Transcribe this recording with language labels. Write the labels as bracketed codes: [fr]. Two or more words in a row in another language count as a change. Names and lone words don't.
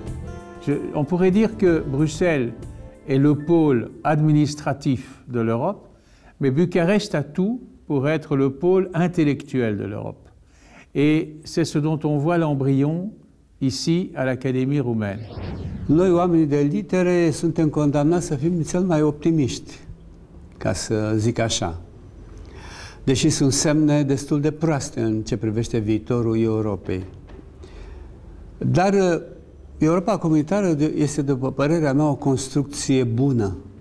[fr] On pourrait dire que Bruxelles est le pôle administratif de l'Europe, mais Bucarest a tout pour être le pôle intellectuel de l'Europe. Et c'est ce dont on voit l'embryon ici à l'Académie roumaine. [ro] Noi, oamenii de litere, suntem condamnați să fim cel mai optimiști, ca să zic așa. deși sunt semne destul de proaste în ce privește viitorul Europei. Dar Europa comunitară este, după părerea mea, o construcție bună.